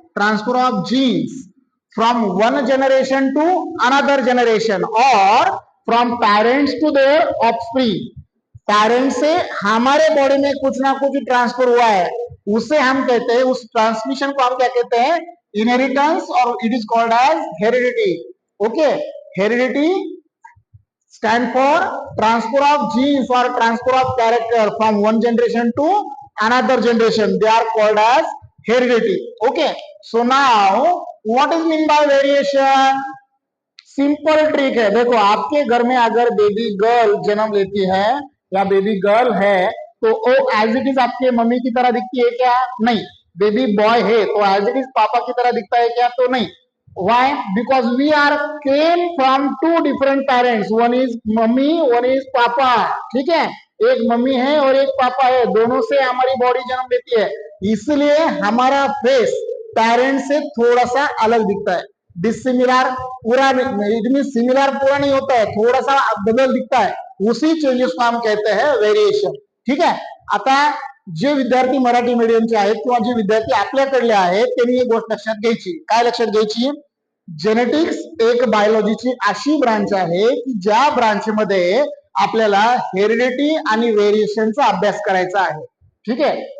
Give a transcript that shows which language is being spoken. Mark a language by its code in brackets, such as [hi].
[en] Transfer of genes from one generation to another generation और from parents to their offspring. [hi] Parents से हमारे body में कुछ ना कुछ ट्रांसफर हुआ है, उसे हम कहते हैं, उस ट्रांसमिशन को हम क्या कहते हैं? [en] Inheritance, और it is called as heredity. Okay, heredity stand for transfer of genes or transfer of character from one generation to another generation. They are called as heredity. Okay. So now what is mean by variation? [hi] Simple trick है. देखो आपके घर में अगर baby girl जन्म लेती है या बेबी गर्ल है तो वो [en] as it is [hi] आपके मम्मी की तरह दिखती है क्या? नहीं. बेबी बॉय है तो [en] as it is [hi] पापा की तरह दिखता है क्या? तो नहीं. [en] Why? Because we are came from two different parents. One is mummy, one is papa. [hi] ठीक है. एक मम्मी है और एक पापा है, दोनों से हमारी बॉडी जन्म लेती है, इसलिए हमारा फेस पेरेंट से थोड़ा सा अलग दिखता है. डिसिमिलर पूरा [en] it mean [hi] सिमिलर पूरा नहीं होता है, थोड़ा सा बदल दिखता है. उसी चेंजेस को हम कहते हैं वेरिएशन. [mr] ठीक आहे. आता जे विद्यार्थी मराठी मीडियमचे आहेत किंवा जे विद्यार्थी आपल्याकडले आहेत त्यांनी एक गोष्ट लक्षात घ्यायची. काय लक्षात घ्यायची? जेनेटिक्स एक बायोलॉजीची अशी ब्रांच आहे की ज्या ब्रांच मध्ये आपल्याला हेरिडिटी आणि व्हेरिएशनचा अभ्यास करायचा आहे. ठीक आहे.